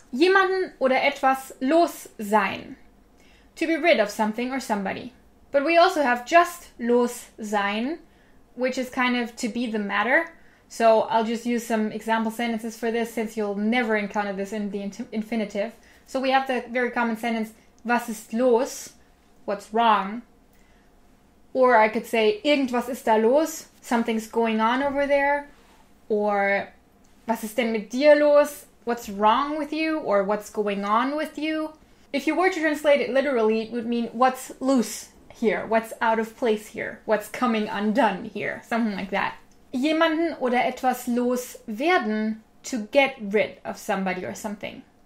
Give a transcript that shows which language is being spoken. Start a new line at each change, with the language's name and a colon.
German: Jemanden oder etwas los sein.
English: To be rid of something or somebody. But we also have just los sein, which is kind of to be the matter. So I'll just use some example sentences for this, since you'll never encounter this in the infinitive. So we have the very common sentence,
German: was ist los?
English: What's wrong? Or I could say,
German: irgendwas ist da los?
English: Something's going on over there.
German: Or, was ist denn mit dir los?
English: What's wrong with you? Or what's going on with you? If you were to translate it literally, it would mean what's loose here, what's out of place here, what's coming undone here, something like that.
German: Jemanden oder etwas los werden,
English: to get rid of somebody or something.